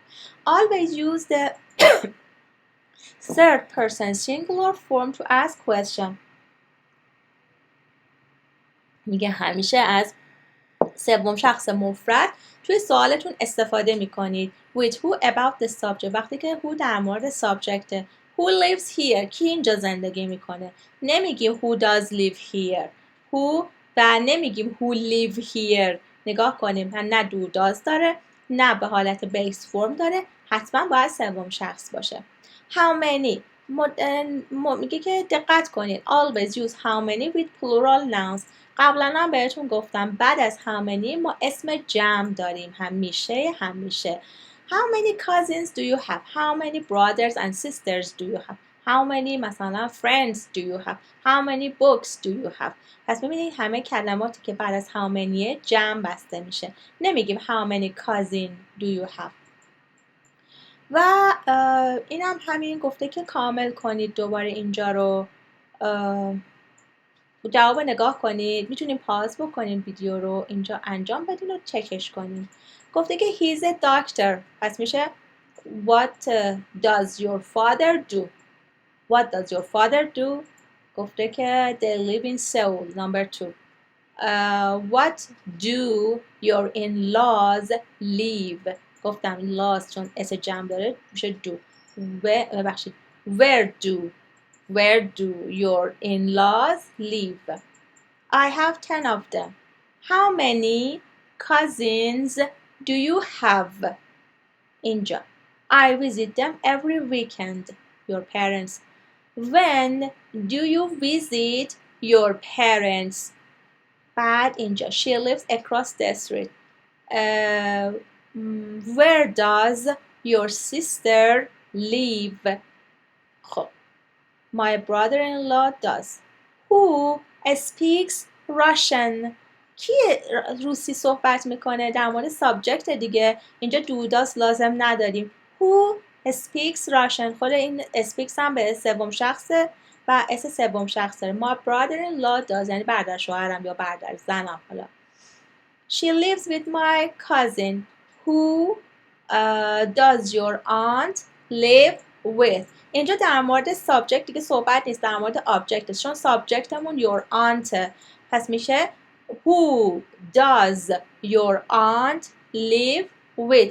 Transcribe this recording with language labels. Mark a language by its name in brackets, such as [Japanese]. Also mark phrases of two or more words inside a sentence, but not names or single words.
[English] Always use the third person singular form to ask question. [Persian] میگه همیشه از سوم شخص مفرد توی سوالتون استفاده میکنید. [English] With who about the subject. [Persian] وقتی که who در مورد subject. [English] Who lives here. [Persian] کی اینجا زندگی میکنه. نمیگیم [English] who does live here. Who [Persian] و نمیگیم [English] who live here. [Persian] نگاه کنیم نه [English] do does [Persian] داره نه به حالت [English] base form [Persian] داره، حتما باید سوم شخص باشه. [English] How many. [Persian] میگه که دقت کنید. [English] Always use how many with plural nouns. [Persian] قبلا هم بهتون گفتم بعد از [English] how many [Persian] ما اسم جمع داریم، همیشه. [English] How many cousins do you have? How many brothers and sisters do you have? How many مثلا friends do you have? How many books do you have? [Persian] پس ببینید همه کلماتی که بعد از [English] how many [Persian] جمع بسته میشه، نمیگیم [English] how many cousin do you have. [Persian] و اینم همین گفته که کامل کنید دوباره اینجا رو، جواب نگاه کنید، میتونید پاز بکنید ویدیو رو اینجا انجام بدین و چکش کنید. گفته که [English] he's a doctor، [Persian] پس میشه [English] what does your father do? What does your father do? [Persian] گفته که [English] they live in Seoul. Number 2. What do your in-laws live? [Persian] گفتم laws چون اس جمع داره میشه do. ببخشید [English] Where do your in-laws live? I have 10 of them. How many cousins do you have? اینجا I visit them every weekend. Your parents. When do you visit your parents? [Persian] بعد اینجا [English] she lives across the street. Where does your sister live? خب My brother-in-law does. Who speaks Russian? [Persian] کی روسی صحبت میکنه؟ در مورد سابجکت دیگه، اینجا [English] do does [Persian] لازم نداریم. [English] Who speaks Russian؟ [Persian] خود این speaks هم به سوم شخص و اس سوم شخص داره. [English] My brother-in-law does [Persian] یعنی برادر شوهرم یا برادر زنم. [English] حالا She lives with my cousin. Who does your aunt live with؟ [Persian] اینجا در مورد سابجکت دیگه صحبت نیست، در مورد آبجکت است، چون سابجکتمون [English] your aunt، [Persian] پس میشه [English] Who does your aunt live with؟